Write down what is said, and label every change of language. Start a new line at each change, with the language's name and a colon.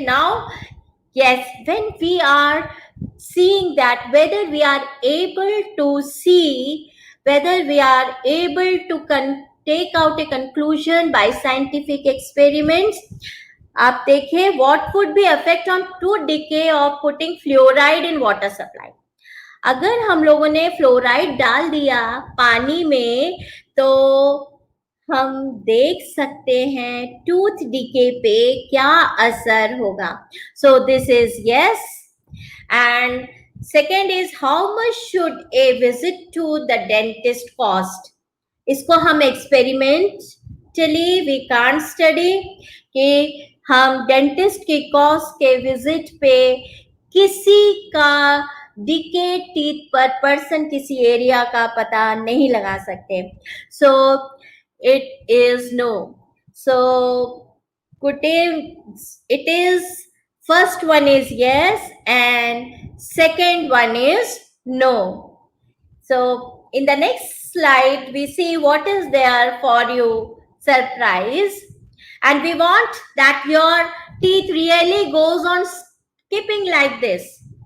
English: Now, yes, when we are seeing that, whether we are able to see, whether we are able to take out a conclusion by scientific experiments,
Hindi: आप देखिए,
English: what would be effect on tooth decay of putting fluoride in water supply?
Hindi: अगर हम लोगों ने fluoride डाल दिया पानी में तो हम देख सकते हैं टूथ डिके पे क्या असर होगा.
English: So this is yes. And second is how much should a visit to the dentist cost.
Hindi: इसको हम एक्सपेरिमेंटली
English: we can't study
Hindi: कि हम डेंटिस्ट की कॉस्ट के विजिट पे किसी का डिके टीथ पर पर्सन किसी एरिया का पता नहीं लगा सकते.
English: So it is no. So it is first one is yes and second one is no. So in the next slide we see what is there for you surprise, and we want that your teeth really goes on skipping like this.